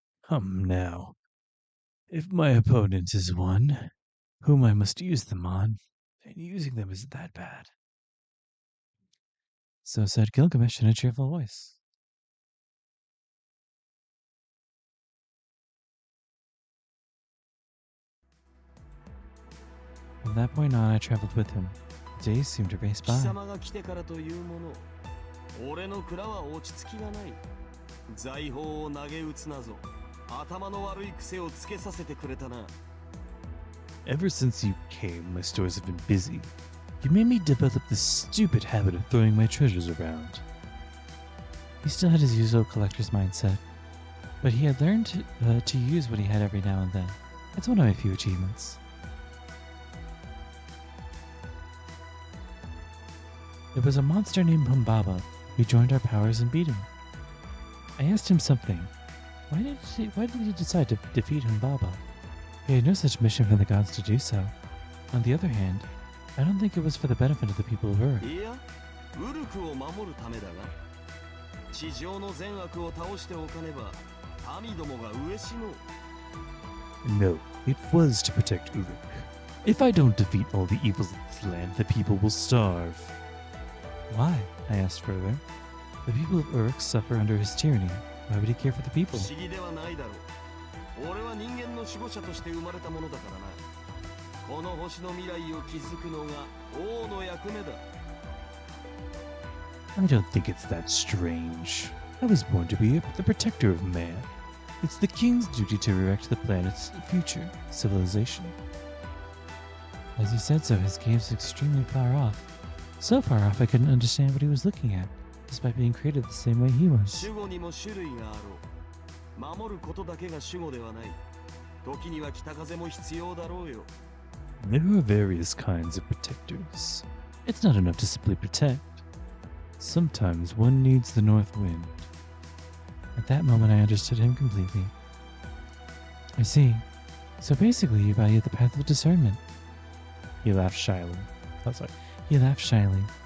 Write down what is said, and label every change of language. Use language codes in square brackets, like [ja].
[en] Now, if my opponent is one whom I must use them on, then using them isn't that bad. So said Gilgamesh in a cheerful voice. From that point on, I traveled with him. The days seemed to race [ja] 貴 [en] by. [ja] 様が来てからというもの、俺の蔵は落ち着きがない。財宝を投げ打つなぞ。頭の悪い癖をつけさせてくれたな。 [en] Ever since you came, my stores have been busy. You made me develop this stupid habit of throwing my treasures around. He still had his usual collector's mindset, but he had learned to use what he had every now and then. It's one of my few achievements. It was a monster named Humbaba who joined our powers in beating. I asked him something. Why did he decide to defeat Humbaba? He had no such mission from the gods to do so. On the other hand, I don't think it was for the benefit of the people of Uruk. [ja] いや、ウルクを守るためだが、地上の善悪を倒しておかねば、民どもが飢え死のう。 [en] No, it was to protect Uruk. If I don't defeat all the evils of this land, the people will starve. Why? I asked further. The people of Uruk suffer under his tyranny. Why would he care for the people? [ja] 不思議ではないだろう。俺は人間の守護者として生まれたものだからな。この星の未来を築くのが王の役目だ。 [en] I don't think it's that strange. I was born to be the protector of man. It's the king's duty to erect the planet's future civilization. As he said so, his gaze was extremely far off. So far off I couldn't understand what he was looking at, despite being created the same way he was. [ja] 守護にも種類があろう。守ることだけが守護ではない。時には北風も必要だろうよ。 [en] There are various kinds of protectors. It's not enough to simply protect. Sometimes one needs the north wind. At that moment I understood him completely. I see. So basically you value the path of discernment. He laughed shyly. He laughed shyly.